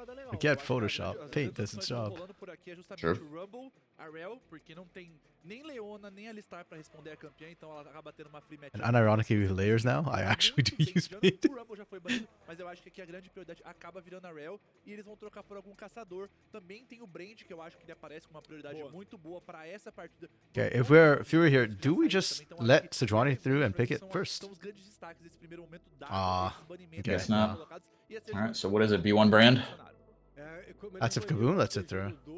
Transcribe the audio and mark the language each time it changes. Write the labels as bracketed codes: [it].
[en] Forget Photoshop. Paint does its job. Sure. [pt] a Rel, porque não tem nem Leona, nem Alistar pra responder a campeã, então ela acaba tendo uma free match. [en] And unironically with layers now, I actually do use speed. [pt] O Rumble já foi banido, mas eu acho que aqui a grande prioridade acaba virando a Rel e eles vão trocar por algum caçador. Também tem o Brand, que eu acho que ele aparece com uma prioridade muito boa pra essa partida. [en] Okay, if we're FUR.A here, do we just let Sejuani through and pick it first? [pt] São os grandes destaques desse primeiro momento [en] Okay. Guess not. Alright, so what is it, B1 brand? That's if Kaboom lets it through.